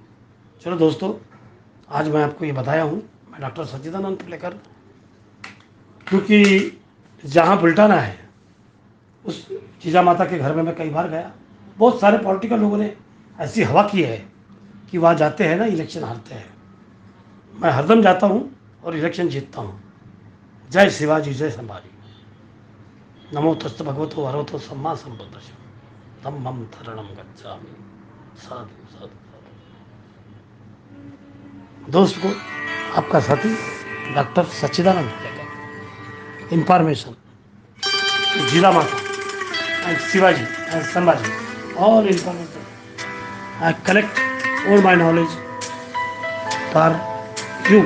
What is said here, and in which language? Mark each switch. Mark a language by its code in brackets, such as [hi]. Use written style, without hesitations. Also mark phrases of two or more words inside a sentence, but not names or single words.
[hi] चलो दोस्तों, आज मैं आपको ये बताया हूँ, मैं डॉक्टर सच्चिदानंद लेकर, क्योंकि जहाँ बुल्टाना है उस जीजा माता के घर में मैं कई बार गया। बहुत सारे पॉलिटिकल लोगों ने ऐसी हवा की है कि वहाँ जाते हैं ना इलेक्शन हारते हैं। मैं हरदम जाता हूँ और इलेक्शन जीतता हूँ। जय शिवाजी जय संभाजी। [pi] नमो तस्त भगवतो हरवतो सम्मा संबुद्धस्य धम्मं शरणं गच्छामि। साधु साधु साधु। [hi] दोस्त को आपका साथी डॉक्टर सच्चिदानंद मिलेगा। [en] Information Jila Mata and Shivaji and Sambhaji, all information I collect all my knowledge for you.